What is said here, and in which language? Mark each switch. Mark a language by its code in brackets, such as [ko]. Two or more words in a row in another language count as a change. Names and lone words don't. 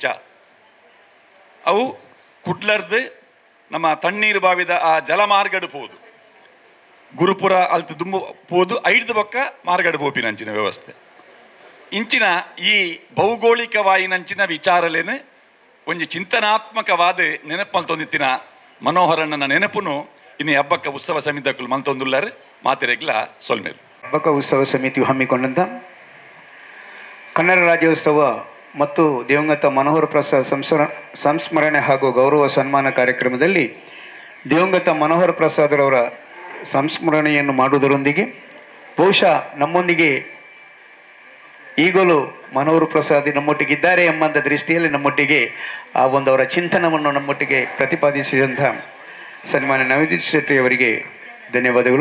[tcy] ಅವು ಕುಡ್ಲರ್ದು ನಮ್ಮ ತಣ್ಣೀರು ಬಾವಿದ ಆ ಜಲಮಾರ್ಗಡು ಪೋದು ಗುರುಪುರ ಅಲ್ತು ದುಂಬು ಪೋದು ಐದು ಬೊಕ್ಕ ಮಾರ್ಗಡು ಪೋಪಿನಂಚಿನ ವ್ಯವಸ್ಥೆ ಇಂಚಿನ ಈ ಭೌಗೋಳಿಕವಾಯಿನಂಚಿನ ವಿಚಾರಲೇನು ಒಂಜಿ ಚಿಂತನಾತ್ಮಕವಾದ ನೆನಪು ಮಲ್ತೊಂದಿತ್ತಿನ ಮನೋಹರಣ್ಣನ ನೆನಪುನು ಇನ್ನು ಹಬ್ಬಕ್ಕ ಉತ್ಸವ ಸಮಿತಿಗಳು ಮಲ್ತೊಂದುಲ್ಲರು ಮಾತಿರೆಗ್ಲ ಸೊಲ್ಮೇಲು [kn] ಹಬ್ಬಕ್ಕ ಉತ್ಸವ ಸಮಿತಿಯು ಹಮ್ಮಿಕೊಂಡಂಥ ಕನ್ನಡ ರಾಜ್ಯೋತ್ಸವ ಮತ್ತು ದಿವಂಗತ ಮನೋಹರ ಪ್ರಸಾದ್ ಸಂಸ್ಮರಣೆ ಹಾಗೂ ಗೌರವ ಸನ್ಮಾನ ಕಾರ್ಯಕ್ರಮದಲ್ಲಿ ದಿವಂಗತ ಮನೋಹರ ಪ್ರಸಾದ್ರವರ ಸಂಸ್ಮರಣೆಯನ್ನು ಮಾಡುವುದರೊಂದಿಗೆ ಬಹುಶಃ ನಮ್ಮೊಂದಿಗೆ ಈಗಲೂ ಮನೋಹರ ಪ್ರಸಾದ್ ನಮ್ಮೊಟ್ಟಿಗಿದ್ದಾರೆ ಎಂಬಂಥ ದೃಷ್ಟಿಯಲ್ಲಿ ನಮ್ಮೊಟ್ಟಿಗೆ ಆ ಒಂದು ಅವರ ಚಿಂತನವನ್ನು ನಮ್ಮೊಟ್ಟಿಗೆ ಪ್ರತಿಪಾದಿಸಿದಂಥ ಸನ್ಮಾನ್ಯ ನವದೀಪ್ ಶೆಟ್ಟಿ ಅವರಿಗೆ ಧನ್ಯವಾದಗಳು.